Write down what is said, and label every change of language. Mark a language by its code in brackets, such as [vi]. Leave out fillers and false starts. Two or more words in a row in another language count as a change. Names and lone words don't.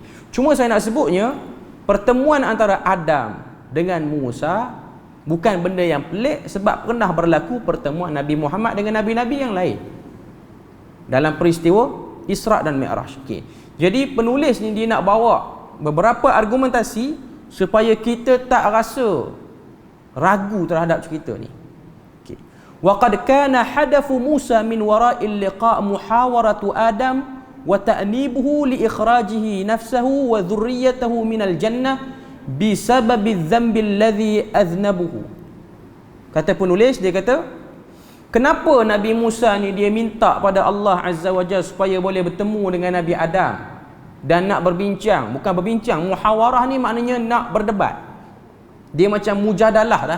[ms] Cuma saya nak sebutnya, pertemuan antara Adam dengan Musa bukan benda yang pelik, sebab pernah berlaku pertemuan Nabi Muhammad dengan Nabi-Nabi yang lain dalam peristiwa Isra' dan Mi'raj. Okay. Jadi penulis ni dia nak bawa beberapa argumentasi supaya kita tak rasa ragu terhadap cerita ni. [ar] Okay. وقد كان هدف موسى من وراء اللقاء محاورة آدم وتأنيبه لإخراجه نفسه وذريته من الجنة بسبب ذنب الذي أذنبه. [ms] Kata penulis, dia kata, kenapa Nabi Musa ni dia minta pada Allah [ar] عز وجل [ms] supaya boleh bertemu dengan Nabi Adam dan nak berbincang, bukan berbincang, muhawarah ni maknanya nak berdebat. Dia macam mujadalah dah.